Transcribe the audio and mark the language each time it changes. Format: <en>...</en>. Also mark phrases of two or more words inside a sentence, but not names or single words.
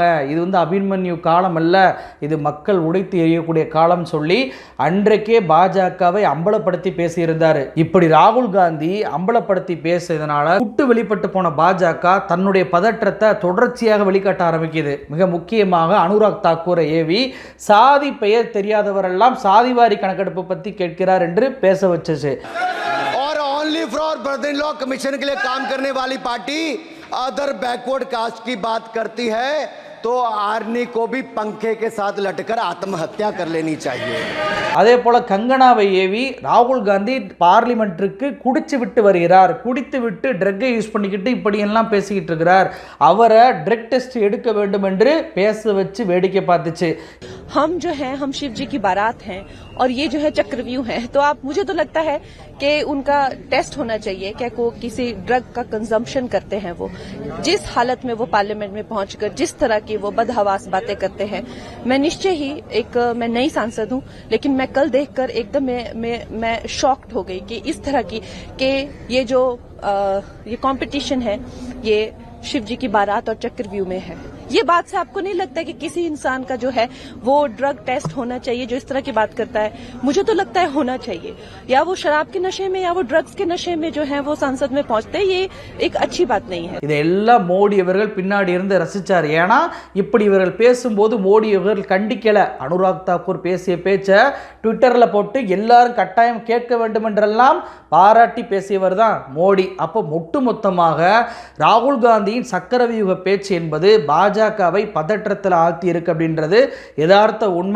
<ta>இது அபிமன்யு காலம் அல்ல, இது மக்கள் உடைத்து எறியக்கூடிய காலம் சொல்லி அன்றைக்கே பாஜகவை அம்பலப்படுத்தி பேசியிருந்தார். இப்படி ராகுல் காந்தி அம்பலப்படுத்தி பேசியதனால குட்டு வெளிப்பட்டு போன பாஜக தன்னுடைய பதற்றத்தை தொடர்ச்சியாக வெளிக்காட்ட ஆரம்பிக்குது. மிக முக்கியமாக அனுராக் தாக்கூரை ஏவி சாதி பெயர் தெரியாதவரெல்லாம் சாதிவாரி கணக்கெடுப்பு பற்றி கேட்கிறார் என்று பேச வச்சது.</ta> <en>only for brother in law commission</en> <hi>के लिए काम करने वाली पार्टी</hi> <en>other backward caste</en> <hi>की बात करती है तो आर्मी को भी पंखे के साथ लटकर आत्महत्या कर लेनी चाहिए.</hi> <ta>அதே போல கங்கனாவை ஏவி ராகுல் காந்தி பார்லிமெண்ட்டுக்கு குடிச்சு விட்டு வருகிறார், குடித்து விட்டு ட்ரக்கை யூஸ் பண்ணிக்கிட்டு இப்படியெல்லாம் பேசிக்கிட்டு இருக்கிறார், அவரை</ta> <en>drug test</en> <ta>எடுக்க வேண்டும் என்று பேச வச்சு வேடிக்கை பார்த்துச்சு.</ta> <hi>हम जो है हम शिव जी की बारात हैं और ये जो है चक्रव्यूह है, तो आप मुझे तो लगता है कि उनका टेस्ट होना चाहिए क्या को किसी ड्रग का कंजम्पशन करते हैं वो, जिस हालत में वो पार्लियामेंट में पहुंचकर जिस तरह की वो बदहवास बातें करते हैं. मैं निश्चय ही मैं नई सांसद हूं, लेकिन मैं कल देखकर एकदम मैं शॉक्ड हो गई कि इस तरह की कि ये जो ये कंपटीशन है ये शिव जी की बारात और चक्रव्यूह में है. ये बात से आपको नहीं लगता कि किसी इंसान का जो है वो</hi> <en>drug test</en> <hi>होना चाहिए जो इस तरह की बात करता है? मुझे तो लगता है होना चाहिए. या वो शराब के नशे में या वो ड्रग्स के नशे में जो है वो संसद में पहुंचते हैं, ये एक अच्छी बात नहीं है.</hi> <ta>இதெல்லாம் மோடி அவர்கள் பின்னாடி இருந்து ரசிச்சார். ஏன்னா இப்படி இவர்கள் பேசும்போது மோடி அவர்கள் கண்டிக்கல. அனுராக் தாக்கூர் பேசிய பேச்சை ட்விட்டரில் போட்டு எல்லாரும் கட்டாயம் கேட்க வேண்டும் என்றெல்லாம் பாராட்டி பேசியவர் தான் மோடி. அப்போ ஒட்டுமொத்தமாக ராகுல் காந்தியின் சக்கரவியூக பேச்சு என்பது பாஜகவை பதற்றத்தில் ஆழ்த்தி இருக்கு அப்படின்றது யதார்த்த உண்மை.</ta>